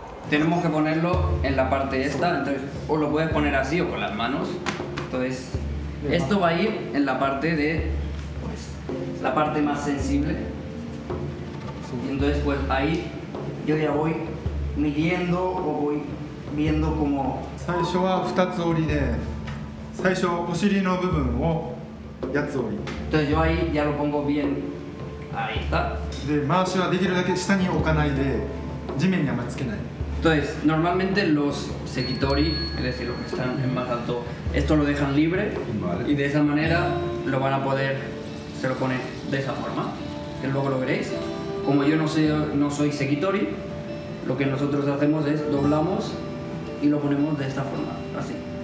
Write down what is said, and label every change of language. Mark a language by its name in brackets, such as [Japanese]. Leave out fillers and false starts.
[Spanish] Tenemos que ponerlo en la parte esta, entonces o lo puedes poner así o con las manos. Entonces, esto va a ir en la parte de, pues, la parte más sensible. Y entonces, pues ahí yo ya voy midiendo o voy viendo como... [Japanese] 最初は2つ折りで、最初お尻の部分を8つ折り [Spanish] Entonces yo ahí ya lo pongo bien. Ahí está. [Japanese] で、回しはできるだけ下に置かないで地面にあんまりつけない。 [Spanish] Entonces, normalmente los sekitori, es decir, los que están en más alto, esto lo dejan libre. Vale. Y de esa manera lo van a poder, se lo ponen de esa forma, que luego lo veréis. Como yo no soy sekitori, lo que nosotros hacemos es doblamos y lo ponemos de esta forma, así.